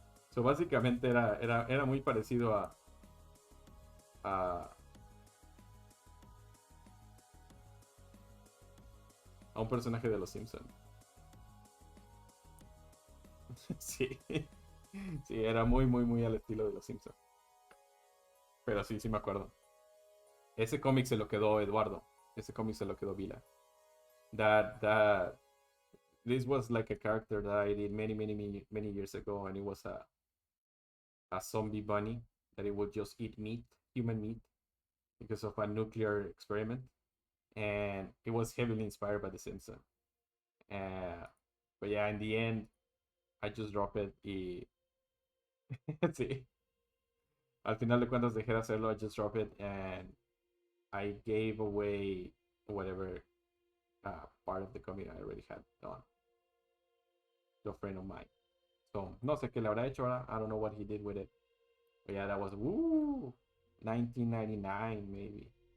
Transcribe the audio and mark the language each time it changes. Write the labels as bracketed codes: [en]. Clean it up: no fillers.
[es] So, básicamente era muy parecido a, a un personaje de Los Simpson. Sí. Sí, era muy al estilo de Los Simpson. Pero sí me acuerdo. Ese cómic se lo quedó Eduardo. Ese cómic se lo quedó Vila. [en] That this was like a character that I did many years ago, and it was a zombie bunny that it would just eat meat, human meat, because of a nuclear experiment, and it was heavily inspired by The Simpsons. Uh, but yeah, in the end, I just dropped it. [es] Sí, al final de cuentas dejé de hacerlo. [en] I just dropped it, and I gave away whatever part of the comic I already had done to a friend of mine. So, [es] no sé qué le habrá hecho ahora. [en] I don't know what he did with it. But yeah, that was 1999 maybe.